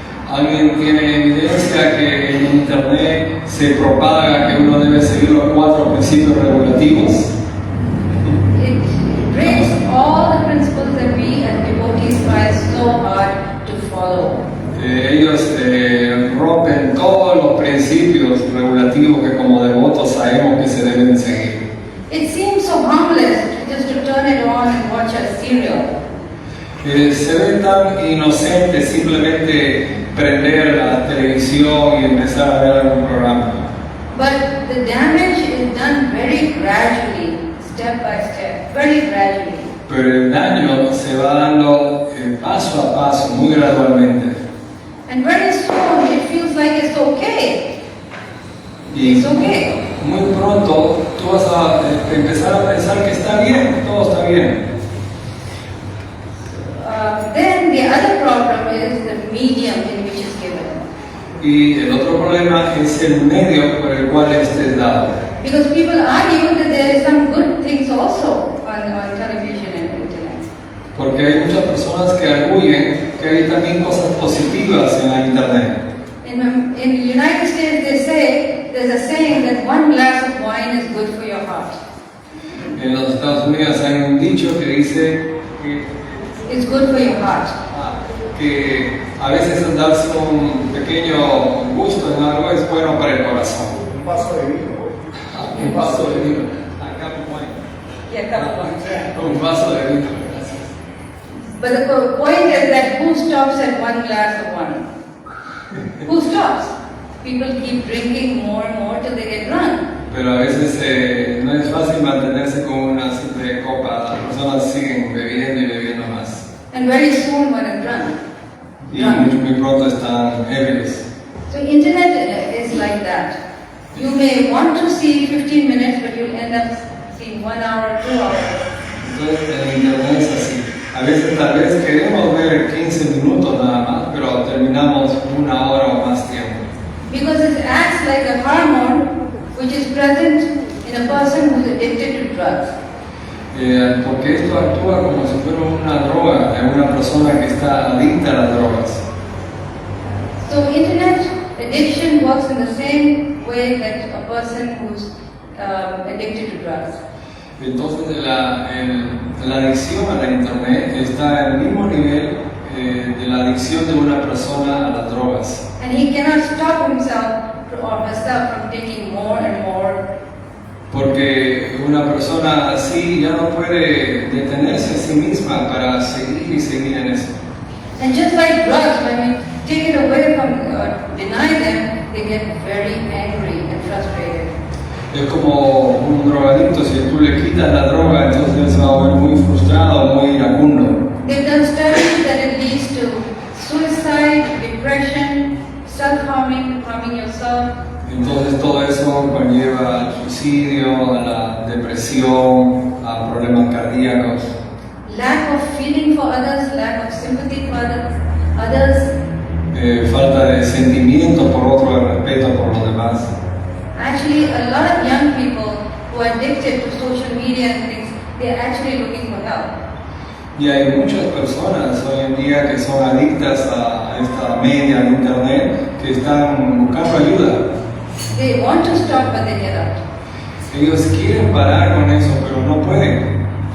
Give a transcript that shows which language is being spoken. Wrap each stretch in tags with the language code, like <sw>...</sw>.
<es>¿Alguien tiene evidencia que en internet se propaga que uno debe seguir los 4 principios regulativos?</es> <en>It breaks all the principles that we as devotees try so hard to follow.</en> <es>Ellos rompen todos los principios regulativos que como devotos sabemos que se deben seguir.</es> <en>It seems so harmless just to turn it on and watch a serial.</en> <es>Se ve tan inocente simplemente prender la televisión y empezar a ver algún programa.</es> <en>But the damage is done very gradually, step by step, very gradually.</en> <es>Pero el daño se va dando paso a paso, muy gradualmente.</es> <en>And very soon it feels like it's okay.</en> <es>Y</es> <en>It's okay.</en> <es>muy pronto tú vas a empezar a pensar que está bien, todo está bien.</es> <en>Then the other problem is the medium in which it's given.</en> <es>Y el otro problema es el medio por el cual este es dado.</es> <en>Because people argue that there is some good things also on television and internet.</en> <es>Porque hay muchas personas que arguyen que hay también cosas positivas en la internet.</es> <en>In the United States, they say, there's a saying that one glass of wine is good for your heart.</en> <es>En los Estados Unidos hay un dicho que dice</es> <en>It's good for your heart.</en> <es>que a veces darse un pequeño gusto en algo es bueno para el corazón. Un vaso de vino. Un vaso de vino.</es> <en>A cup of wine. Yeah, cup of wine.</en> <es>Un vaso de vino. Gracias.</es> <en>But the point is that who stops at one glass of wine? Who stops? People keep drinking more and more till they get drunk.</en> <es>Pero a veces no es fácil mantenerse con una simple copa. Las personas siguen bebiendo y bebiendo más.</es> <en>And very soon one is drunk.</en> <es>Y muy pronto están ebrios.</es> <en>So internet is like that. You may want to see 15 minutes, but you'll end up seeing 1 hour, 2 hours.</en> <es>Entonces el internet es así. A veces tal vez queremos ver 15 minutos nada más, pero terminamos 1 hora o más tiempo.</es> <en>Because it acts like a hormone which is present in a person who is addicted to drugs.</en> <es>Porque esto actúa como si fuera una droga en una persona que está adicta a las drogas.</es> <en>So internet addiction works in the same way that a person who's addicted to drugs.</en> <es>Entonces la adicción a la internet está al mismo nivel de la adicción de una persona a las drogas.</es> <en>And he cannot stop himself or herself from taking more and more.</en> <es>Porque una persona así ya no puede detenerse a sí misma para seguir y seguir en eso.</es> <en>And just like drugs, when we take it away from, deny them, they get very angry and frustrated.</en> <es>Es como un drogadicto, si tú le quitas la droga, entonces él se va a ver muy frustrado, muy iracundo.</es> <en>They've done studies that it leads to suicide, depression, self-harming, harming yourself.</en> <es>Entonces todo eso conlleva al suicidio, a la depresión, a problemas cardíacos,</es> <en>Lack of feeling for others, lack of sympathy for others.</en> <es>falta de sentimiento por otro, de respeto por los demás.</es> <en>Actually, a lot of young people who are addicted to social media and things, they're actually looking for help.</en> <es>Y hay muchas personas hoy en día que son adictas a esta media de internet que están buscando ayuda.</es> <en>They want to stop, but they cannot.</en> <es>Ellos quieren parar con eso, pero no pueden.</es>